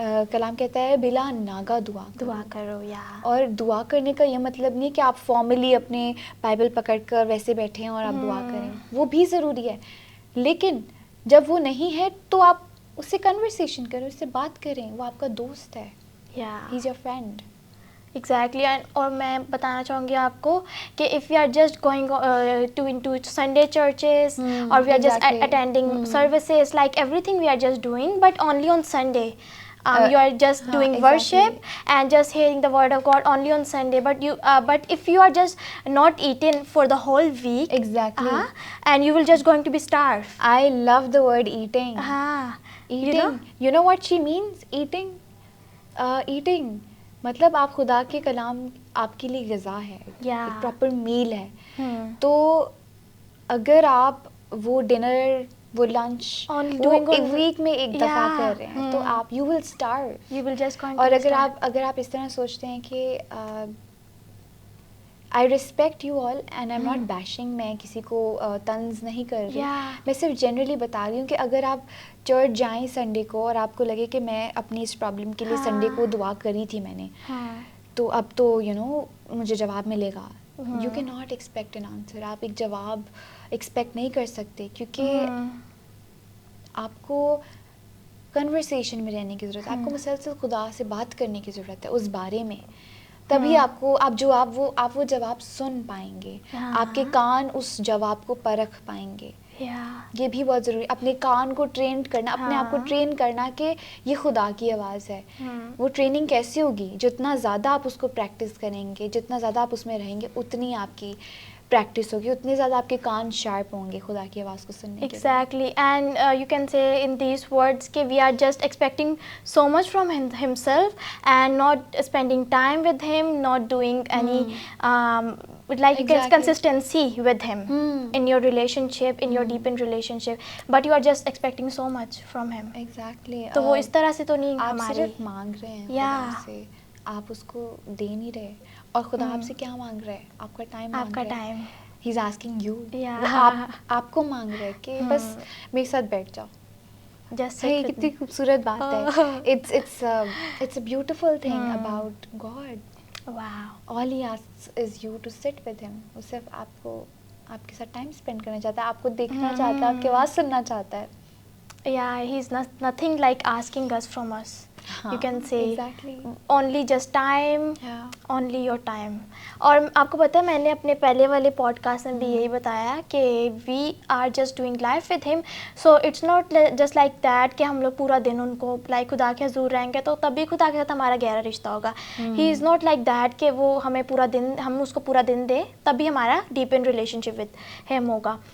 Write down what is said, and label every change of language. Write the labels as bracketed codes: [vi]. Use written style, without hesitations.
[ur] کلام کہتا ہے بلا ناگا دعا کرو. اور دعا کرنے کا یہ مطلب نہیں کہ آپ فارملی اپنے بائبل پکڑ کر ویسے بیٹھیں اور آپ دعا کریں, وہ بھی ضروری ہے, لیکن جب وہ نہیں ہے تو آپ اس سے کنورسیشن کریں, اس سے بات کریں, وہ آپ کا دوست ہے, [en] He is your friend. Exactly. [ur] اور میں بتانا چاہوں گی آپ کو کہ [en] If you are just going to Sunday churches اور we are just attending services, like everything we are just doing, but only on Sunday. You are just doing worship and just hearing the word of God only on Sunday, but if you are just not eating for the whole week, exactly, and you will just going to be starved. I love the word eating. Eating, you know what she means? [ur] Eating مطلب آپ خدا کے کلام آپ کے لیے غذا ہے, ایک پراپر میل ہے. تو اگر آپ وہ ڈنر, وہ لنچ ویک میں ایک دفعہ کر رہے ہیں تو آپ [en] You will starve. [ur] اور اگر آپ اس طرح سوچتے ہیں کہ [en] I respect you all and I'm not bashing. [ur] میں کسی کو طنز نہیں کر رہی. میں صرف جنرلی بتا رہی ہوں کہ اگر آپ چرچ جائیں سنڈے کو اور آپ کو لگے کہ میں اپنی اس پرابلم کے لیے سنڈے کو دعا کری تھی میں نے, تو اب تو مجھے جواب ملے گا. [en] You کی not expect an answer. [ur] آپ ایک جواب ایکسپیکٹ نہیں کر سکتے, کیونکہ آپ کو کنورسیشن میں رہنے کی ضرورت ہے. آپ کو مسلسل خدا سے بات کرنے کی ضرورت ہے اس بارے میں. تبھی آپ وہ جواب سن پائیں گے. آپ کے کان اس جواب کو پرکھ پائیں گے. یہ بھی بہت ضروری. اپنے کان کو ٹرین کرنا, اپنے آپ کو ٹرین کرنا کہ یہ خدا کی آواز ہے. وہ ٹریننگ کیسے ہوگی؟ جتنا زیادہ آپ اس کو پریکٹس کریں گے, جتنا زیادہ آپ اس میں رہیں گے, اتنی آپ کی پریکٹس ہوگی, اتنے زیادہ آپ کے کان شارپ ہوں گے خدا کی آواز کو سننے کے. [en] Exactly, and you can say in these words کہ we are just expecting so much from himself and not spending time with him, not doing any like consistency with him in your relationship, in your deepened relationship, but you are just expecting so much from him. Exactly. [ur] تو وہ اس طرح سے تو نہیں آپ ہماری. صرف مانگ رہے ہیں خدا سے, آپ اس کو دے نہیں رہے. اور خدا آپ سے کیا مانگ رہے ہیں؟ آپ کا ٹائم مانگ رہے ہیں. [en] He's asking you. [ur] آپ کو مانگ رہے کہ بس میرے ساتھ بیٹھ جاؤ. کتنی خوبصورت بات ہے. [en] It's a beautiful thing about God. Wow. All he asks is you to sit with him. [ur] وہ صرف آپ کو آپ کے ساتھ ٹائم اسپینڈ کرنا چاہتا ہے, آپ کو دیکھنا چاہتا ہے, آپ کی آواز سننا چاہتا ہے. [en] Yeah, he's nothing like asking us from us. You can say exactly. Only just time, only your time. [ur] اور آپ کو پتہ ہے میں نے اپنے پہلے والے پوڈ کاسٹ میں بھی یہی بتایا کہ [en] We are just doing life with ہم. So it's not just like that [ur] کہ ہم لوگ پورا دن ان کو لائک خدا کے حضور رہیں گے تو تبھی خدا کے ساتھ ہمارا گہرا رشتہ ہوگا. [en] he is not like that [ur] کہ وہ ہمیں پورا دن, ہم اس کو پورا دن دیں تبھی ہمارا [en] deep in relationship with ہم [ur] ہوگا.